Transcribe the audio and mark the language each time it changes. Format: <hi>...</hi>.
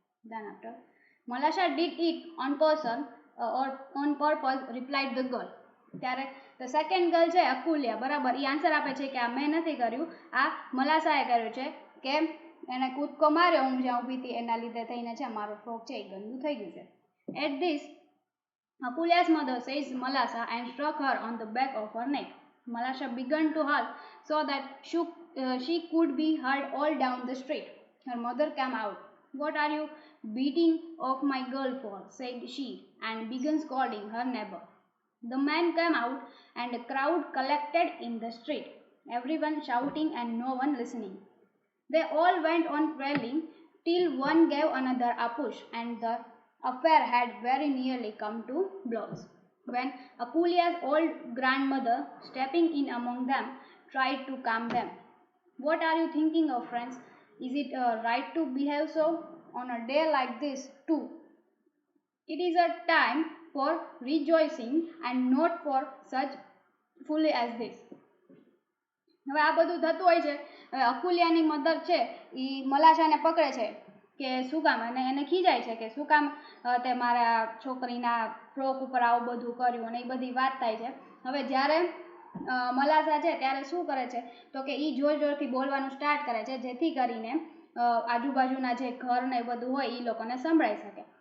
<gu>Than after,</gu> <en>"Malasha did it on person or on purpose," replied the girl.</en> <gu>ત્યારે the second girl છે અકુલ્યા બરાબર એ answer આપે છે કે આ મેં નથી કર્યું, આ મલાશાએ કર્યું છે, કે એને કૂદકો માર્યો હું જ્યાં ઊભી હતી એના લીધે થઈને છે મારું ફ્રોક છે એ ગંદુ થઈ ગયું છે.</gu> <en>At this, Akulya's mother seized Malasha and struck her on the back of her neck. Malasha began to howl so that she could be heard all down the street. Her mother came out. "What are you beating of my girl for?" said she, and began scolding her neighbor. The man came out, and a crowd collected in the street, everyone shouting and no one listening. They all went on quarreling till one gave another a push, and the affair had very nearly come to blows, when Akulya's old grandmother, stepping in among them, tried to calm them. "What are you thinking of, friends? Is it right to behave so on a day like this, too? It is a time for rejoicing and not for such folly as this."</en> <gu>હવે આ બધું થતું હોય છે. અકુલ્યાની mother છે એ મલાશાને પકડે છે કે શું કામ, અને એને ખીજાય છે કે શું કામ તે મારા છોકરીના ફ્રોક ઉપર આવું બધું કર્યું, અને એ બધી વાત થાય છે. હવે જ્યારે મલાશા છે ત્યારે શું કરે છે તો કે એ જોર જોરથી બોલવાનું સ્ટાર્ટ કરે છે જેથી કરીને આજુબાજુના જે ઘર ને બધું હોય એ લોકોને સંભળાઈ શકે.</gu>